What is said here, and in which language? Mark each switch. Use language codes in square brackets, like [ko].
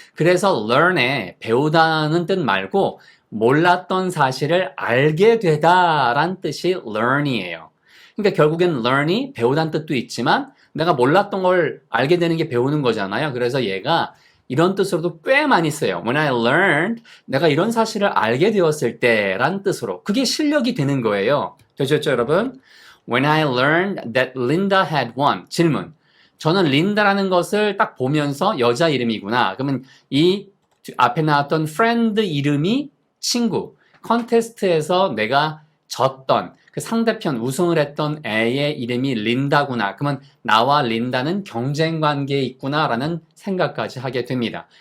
[ko] 그래서 learn에 배우다는 뜻 말고 몰랐던 사실을 알게 되다란 뜻이 learn이에요. 그러니까 결국엔 learn이 배우다는 뜻도 있지만 내가 몰랐던 걸 알게 되는 게 배우는 거잖아요. 그래서 얘가 이런 뜻으로도 꽤 많이 써요. [en] When I learned, [ko] 내가 이런 사실을 알게 되었을 때 란 뜻으로. 그게 실력이 되는 거예요. 되셨죠, 여러분? [en] When I learned that Linda had won. [ko] 질문. 저는 린다라는 것을 딱 보면서 여자 이름이구나. 그러면 이 앞에 나왔던 friend 이름이 친구. 컨테스트에서 내가 졌던 그 상대편 우승을 했던 애의 이름이 린다구나. 그러면 나와 린다는 경쟁 관계에 있구나라는 생각까지 하게 됩니다.